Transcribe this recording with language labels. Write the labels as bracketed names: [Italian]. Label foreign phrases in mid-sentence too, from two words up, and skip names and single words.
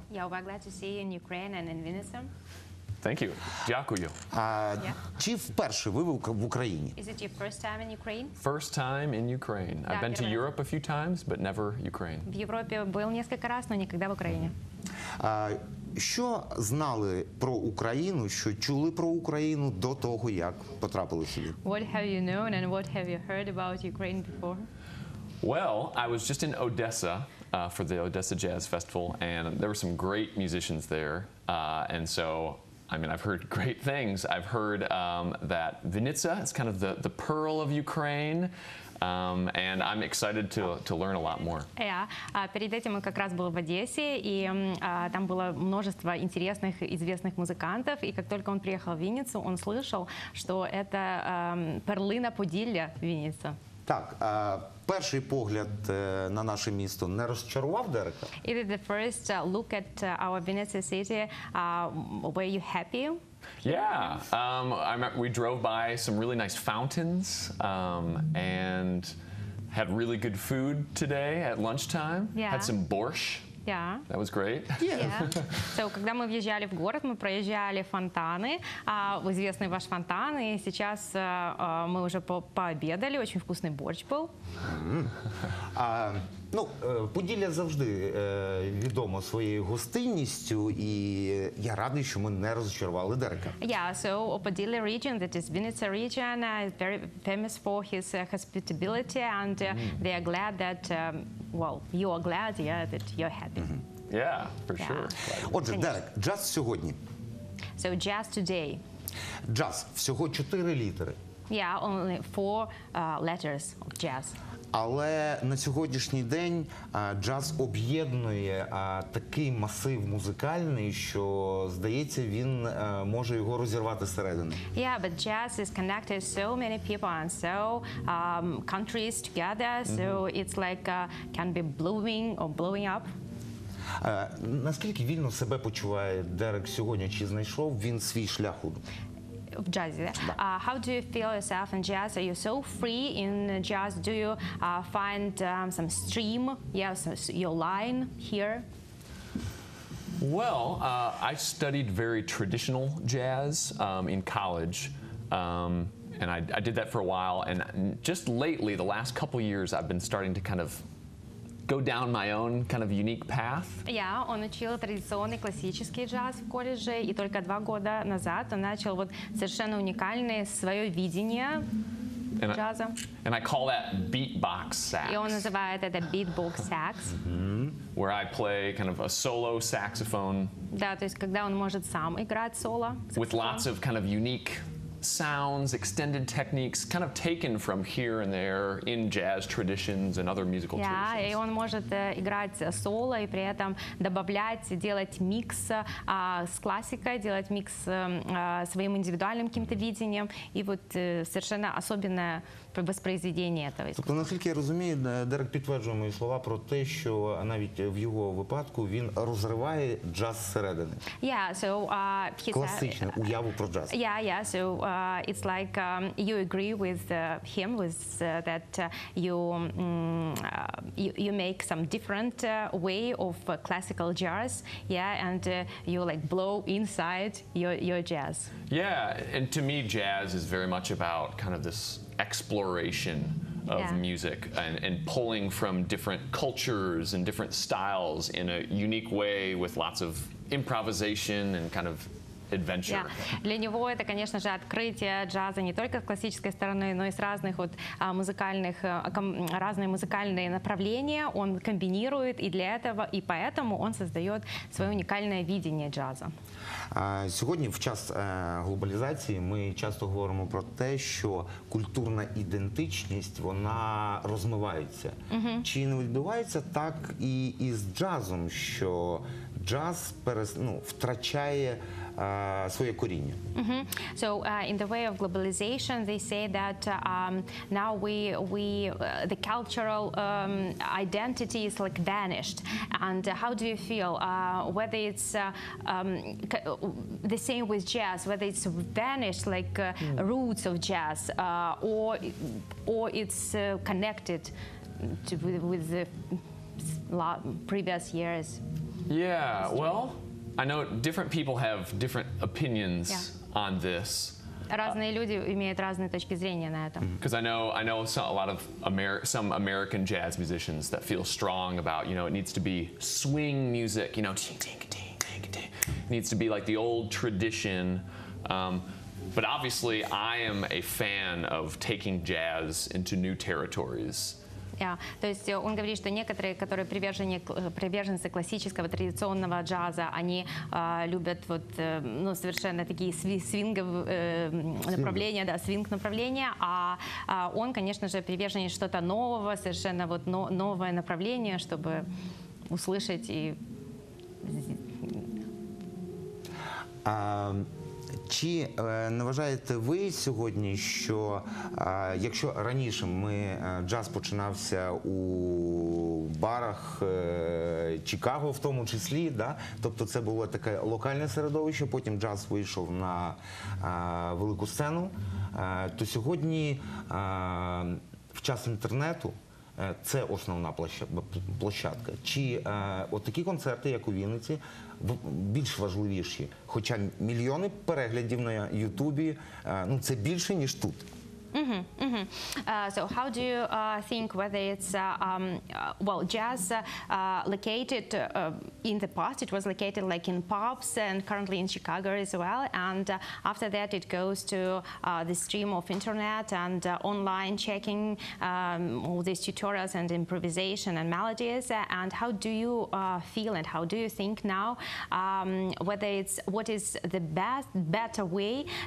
[English] Yeah, we're glad to see you in Ukraine and in Vinnytsia. Thank you. [Ukrainian] Дякую. Чи вперше ви в Україні? [English] Is it your first time in Ukraine? First time in Ukraine. I've been to Europe a few times, but never Ukraine. [Russian] В Европе был несколько раз, но никогда в Украине. [Ukrainian] Що знали про Україну, що чули про Україну до того, як потрапили сюди? [English] What have you known and what have you heard about Ukraine before? Well, I was just in Odessa for the Odessa Jazz Festival, and there were some great musicians there. And so, I mean, I've heard great things. I've heard that Vinnytsia is kind of the pearl of Ukraine. And I'm excited to learn a lot more. [Russian] Перед этим он как раз был в Одессе, и там было множество интересных, известных музыкантов. И как только он приехал в Винницу, он слышал, что это [Ukrainian] перлина Поділля Вінниця. Так, перший погляд на наше місто не розчарував Дерека? [English] Is it the first look at our Vinnytsia city? Were you happy? Yeah, I remember we drove by some really nice fountains and had really good food today at lunchtime. Yeah. Had some borscht. Yeah. That was great. Yeah. So, [Russian] когда мы въезжали в город, мы проезжали фонтаны, известный ваш фонтан, и сейчас мы уже пообедали, очень вкусный борщ был. [Ukrainian] Поділля завжди відомо своєю гостинністю, і я радий, що ми не розчарували Дерека. [English] Yeah, so Podілля region, that is Vinnytsia region, is very famous for his hospitality, and they are glad that, well, you are glad, yeah, that you're happy. Yeah, for sure. [Ukrainian] Отже, Дерек, джаз сьогодні. [English] So jazz today. [Ukrainian] Джаз, всього 4 літери. [English] Yeah, only 4 letters of jazz. [Ukrainian] Але на сьогоднішній день джаз об'єднує такий масив музикальний, що, здається, він може його розірвати зсередини. [English] Yeah, but jazz is connected so many people and so countries together, so it's like can be blowing or blowing up. [Ukrainian] Наскільки вільно себе почуває Дерек сьогодні? Чи знайшов він свій шлях у [English] Of jazz. How do you feel yourself in jazz? Are you so free in jazz? Do you find some stream? Yes, your line here. Well, I studied very traditional jazz in college, and I did that for a while. And just lately, the last couple years, I've been starting to kind of go down my own kind of unique path. Yeah, [Russian] он учил традиционный классический джаз в колледже, и только 2 года назад он начал вот совершенно уникальное свое видение джаза. [English] And I call that beatbox sax. [Russian] И он называет это [English] beatbox sax. Where I play kind of a solo saxophone. [Russian] Да, то есть когда он может сам играть соло. [English] With lots of kind of unique sounds, extended techniques, kind of taken from here and there in jazz traditions and other musical traditions. [Russian] И он может играть соло и при этом добавлять, делать микс с классикой, делать микс своим индивидуальным каким-то видением и вот совершенно особенное воспроизведение этого. [Ukrainian] Тобто, наскільки я розумію, Дерек підтверджує мої слова про те, що навіть в його випадку він розриває джаз зсередини. [English] Yeah, so [Ukrainian] Класичну уяву про джаз. [English] Yeah, so it's like you agree with him, with that you make some different way of classical jazz, yeah, and you like blow inside your jazz. Yeah, and to me, jazz is very much about kind of this exploration of music and pulling from different cultures and different styles in a unique way with lots of improvisation and kind of adventure. Yeah. [Russian] Для него это, конечно же, открытие джаза не только с классической стороны, но и с разных вот музыкальных, разные музыкальные направления он комбинирует, и для этого, и поэтому он создает свое уникальное видение джаза. [Ukrainian] Сьогодні, в час глобалізації, ми часто говоримо про те, що культурна ідентичність, вона розмивається. Чи не відбувається так і із джазом, що джаз втрачає своє коріння? [English] So in the way of globalization, they say that now the cultural identity is like vanished. And how do you feel? Whether it's the same with jazz, whether it's vanished like roots of jazz, or it's connected with the previous years. Yeah, well, I know different people have different opinions on this. [Russian] Разные люди имеют разные точки зрения на это. [English] Because I know a lot of some American jazz musicians that feel strong about, it needs to be swing music, ting, ting, ting, ting. It needs to be like the old tradition. But obviously, I am a fan of taking jazz into new territories. [Russian] То есть он говорит, что некоторые, которые приверженцы классического традиционного джаза, они любят вот, ну, совершенно такие свинговые направления, да, свинг-направления, а он, конечно же, приверженец что-то нового, совершенно вот новое направление, чтобы услышать и... [Ukrainian] Чи не вважаєте ви сьогодні, що якщо раніше джаз починався у барах Чикаго в тому числі, да? Тобто це було таке локальне середовище, потім джаз вийшов на велику сцену, то сьогодні в час інтернету це основна площадка. Чи от такі концерти, як у Вінниці, більш важливіші? Хоча мільйони переглядів на Ютубі, ну це більше, ніж тут. [English] So how do you think whether it's well, jazz located in the past, it was located like in pubs and currently in Chicago as well, and after that it goes to the stream of internet and online checking all these tutorials and improvisation and melodies, and how do you feel and how do you think now whether it's what is the better way